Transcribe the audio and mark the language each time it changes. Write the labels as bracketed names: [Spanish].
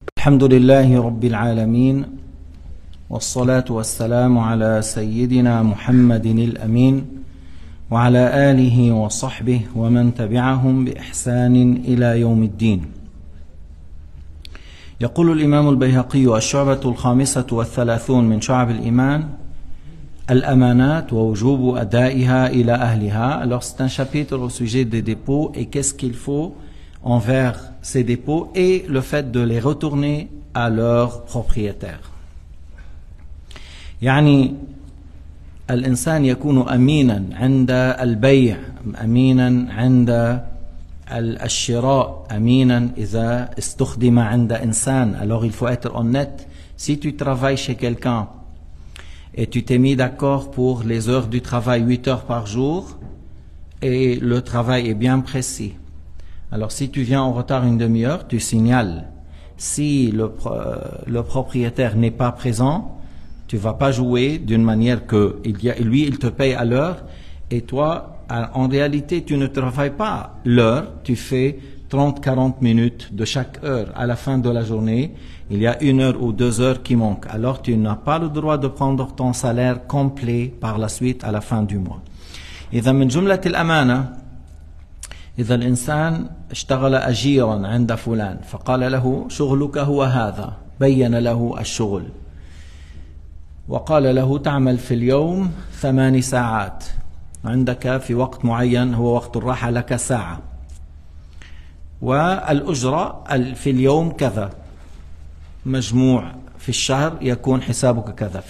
[Arabic] الحمد لله رب العالمين والصلاة والسلام على سيدنا محمد الأمين وعلى آله وصحبه ومن تبعهم بإحسان إلى يوم الدين. يقول الإمام البيهقي: الشعبة الخامسة والثلاثون من شعب الإيمان الأمانات ووجوب أدائها إلى أهلها. [French] Alors c'est un chapitre au sujet des dépôts et qu'est-ce qu'il faut envers ces dépôts et le fait de les retourner à leurs propriétaires. [Arabic] يعني الإنسان يكون أمينا عند البيع، أمينا عند الشراء، أمينا إذا استخدم عند إنسان. [French] Alors il faut être honnête. Si tu travailles chez quelqu'un et tu t'es mis d'accord pour les heures du travail, 8 heures par jour, et le travail est bien précis. Alors si tu viens en retard une demi-heure, tu signales. Si le propriétaire n'est pas présent, tu vas pas jouer d'une manière que lui il te paye à l'heure et toi en réalité tu ne travailles pas l'heure, tu fais 30-40 minutes de chaque heure. À la fin de la journée, il y a 1 heure ou 2 heures qui manquent. Alors tu n'as pas le droit de prendre ton salaire complet par la suite à la fin du mois. [Arabic] إذا من جملة الأمانة إذا الإنسان اشتغل أجيرا عند فلان فقال له شغلك هو هذا، بين له الشغل وقال له تعمل في اليوم 8 ساعات، عندك في وقت معين هو وقت الراحة لك ساعة، والأجرة في اليوم كذا، مجموع في الشهر يكون حسابك كذا.